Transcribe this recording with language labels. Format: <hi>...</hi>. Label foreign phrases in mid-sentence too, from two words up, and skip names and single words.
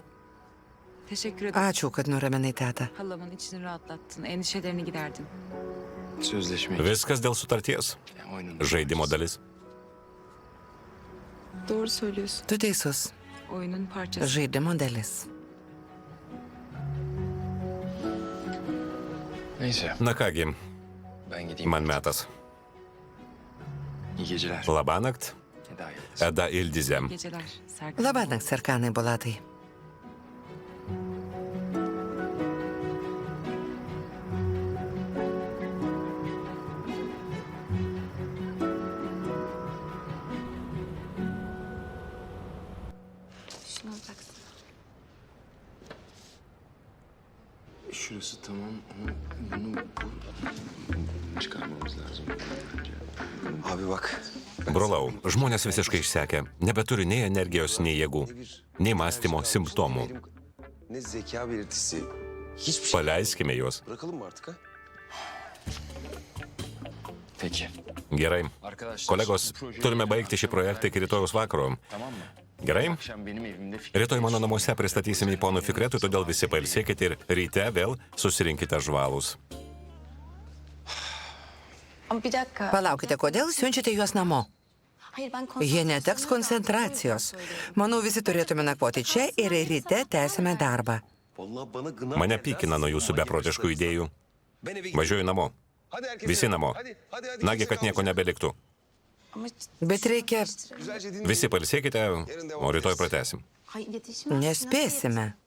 <tr>teşekkür ederim.</tr> <lt>ačiū, kad nuraminai tetą.</lt> <tr>Halamın içini rahatlattın. Endişelerini giderdin. Sözleşme.</tr> <lt>Viskas dėl sutarties.</lt> <tr>Oyunun.</tr> <lt>Žaidimo dalis.</lt> <tr>Doğru söylüyorsun.</tr> <lt>Tu teisus.</lt> <tr>Oyunun parçası.</tr> <lt>Žaidimo dalis.</lt> <tr>Neyse</tr> <lt>Na kągi,</lt> <tr>ben gideyim.</tr> <lt>man metas.</lt> <tr>İyi geceler.</tr> <lt>Labanakt.</lt> <tr>Eda Yıldız.</tr> <lt>Eda Ildizem.</lt> <tr>Geceler. Serkan.</tr> <lt>Labanakt, Serkanai Bolatai.</lt> <tr>Şunu alacaksın. Şurası tamam ama bunu çıkarmamız lazım bence. Abi bak.</tr> <lt>Brolau, žmonės visiškai išsekę. Nebeturi nei energijos, nei jėgų, nei mąstymo simptomų.</lt> <tr>Ne zeka belirtisi. Hiçbir şey.</tr> <lt>Paleiskime juos.</lt> <tr>Bırakalım mı artık ha? Peki.</tr> <lt>Gerai.</lt> <tr>Arkadaşlar.</tr> <lt>Kolegos,</lt> <tr>bu projeyi</tr> <lt>turime baigti šį projektą iki rytojus vakaro.</lt> <tr>Tamam mı?</tr> <lt>Gerai?</lt> <tr>Akşam benim evimde fikir.</tr> <lt>Rytoj mano namuose pristatysime į ponų Fikretui, todėl visi pailsėkite ir ryte vėl susirinkite žvalus.</lt> <tr>Ama bir dakika.</tr> <lt>Palaukite, kodėl siunčiate juos namo?</lt> <tr>Hayır ben</tr> <lt>Jie neteks koncentracijos. Manau, visi turėtume nakvoti čia ir ryte tęsime darbą.</lt> <tr>Vallahi bana gına.</tr> <lt>Mane pykina nuo jūsų beprotiškų idėjų.</lt> <tr>Ben eve gidiyorum.</tr> <lt>Važiuoju namo.</lt> <tr>Hadi herkes.</tr> <lt>Visi namo.</lt> <tr>Hadi.</tr> <lt>Nagi, kad nieko nebeliktų.</lt> <tr>Ama</tr> <lt>Bet reikia...</lt> <tr>Güzelce dinle.</tr> <lt>Visi pailsėkite, o rytoj pratęsim.</lt> <tr>hayır iletişim.</tr> <lt>Nespėsime.</lt>